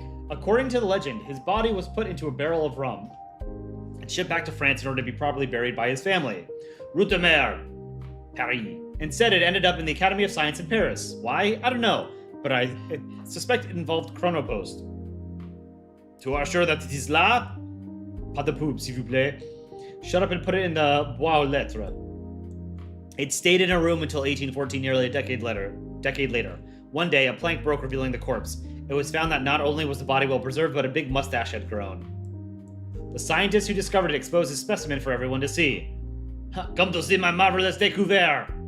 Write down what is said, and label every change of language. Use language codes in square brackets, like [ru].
[en] According to the legend, his body was put into a barrel of rum and shipped back to France in order to be properly buried by his family. [fr] Route de mer. [en] Paris. Instead, it ended up in the Academy of Science in Paris. Why? I don't know, but I suspect it involved Chronopost. To assure that it is [fr] là, pas de pub, s'il vous plaît. [en] Shut up and put it in the [fr] boîte aux lettres. [en] It stayed in a room until 1814, nearly a decade later. One day, a plank broke, revealing the corpse. It was found that not only was the body well preserved, but a big mustache had grown. The scientist who discovered it exposed his specimen for everyone to see. Come to see my marvelous découvert.